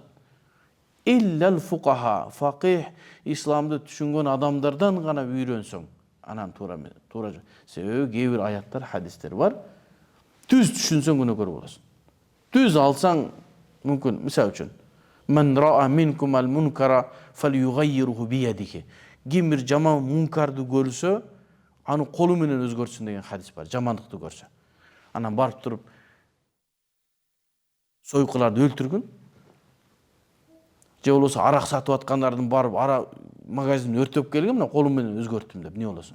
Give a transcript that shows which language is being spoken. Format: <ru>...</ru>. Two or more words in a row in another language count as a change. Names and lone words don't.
<ar>إلا الفقهاء,</ar> <ky>факih, исламды түшүнгөн адамдардан гана үйрөнсөң, анан туура. Себеби кээ бир аяттар, хадистер бар. Түз түшүнсөң күнөөкөр болосуң. Түз алсаң мүмкүн, мисалы үчүн,</ky> <ar>"من رأى منكم المنكر فليغيره بيده."</ar> <ky>Ким бир жаман мункарды көрсө, аны колу менен өзгөртсүн деген хадис бар. Жамандыкты көрсө. Анан барып туруп сойкуларды өлтүргүн. Же болбосо арак сатып аткандардын барып магазинди өртөп келгин, мына колум менен өзгөрттүм деп, эмне болосуң?</ky>